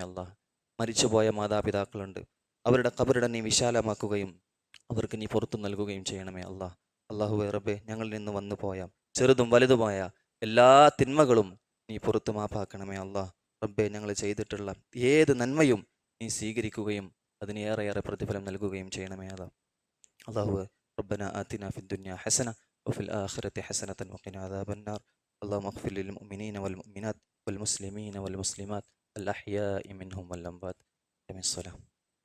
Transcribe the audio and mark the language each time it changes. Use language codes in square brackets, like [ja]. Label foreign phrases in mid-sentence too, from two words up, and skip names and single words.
[ml] അല്ലാഹ്, മരിച്ചുപോയ മാതാപിതാക്കളുണ്ട്, അവരുടെ ഖബറിടം നീ വിശാലമാക്കുകയും അവർക്ക് നീ പുറത്തു നൽകുകയും ചെയ്യണമേ. അല്ലാഹ്. അല്ലാഹുവേ റബ്ബേ, ഞങ്ങളിൽ നിന്ന് വന്നു പോയ ചെറുതും വലുതുമായ എല്ലാ തിന്മകളും നീ പുറത്തു മാപ്പാക്കണമേ. അല്ലാഹ് റബ്ബേ, ഞങ്ങൾ ചെയ്തിട്ടുള്ള ഏത് നന്മയും നീ സ്വീകരിക്കുകയും അതിന് ഏറെ പ്രതിഫലം നൽകുകയും ചെയ്യണമേ. അല്ലാഹ്. [ar] അള്ളാഹു ربنا آتنا في الدنيا حسنة وفي الآخرة حسنة وقنا عذاب النار اللهم اغفر للمؤمنين والمؤمنات والمسلمين والمسلمات الأحياء منهم والأموات. الصلاة.